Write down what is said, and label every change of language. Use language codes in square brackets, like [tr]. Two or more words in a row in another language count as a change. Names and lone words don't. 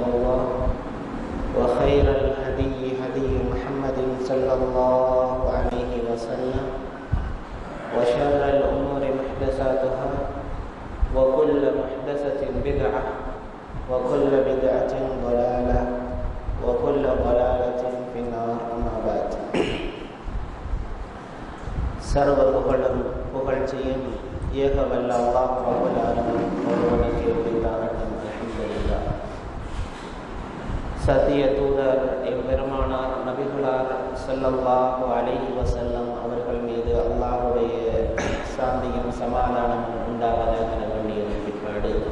[ar] الله وخير الهدي هدي محمد صلى الله عليه وسلم وشر الأمور محدثاتها وكل محدثة بدعة وكل بدعة ضلالة وكل ضلالة في النار أما بعد [ta] சர்வ புகழும் புகழ்ச்சியும் ஏகவல்ல அல்லாஹ் ரப்பல் ஆலமீன் ஒருவனுக்கே உரித்தாகட்டும். [ar] அல்ஹம்துலில்லாஹ். [ta] சத்திய தூதர் எம்பெருமானார் நபிகளார் [ar] صلى الله عليه وسلم [ta] அவர்கள் மீது அல்லாஹ்வுடைய சாந்தியும் சமாதானமும் உண்டாவதாக வேண்டிய பிற்பாடு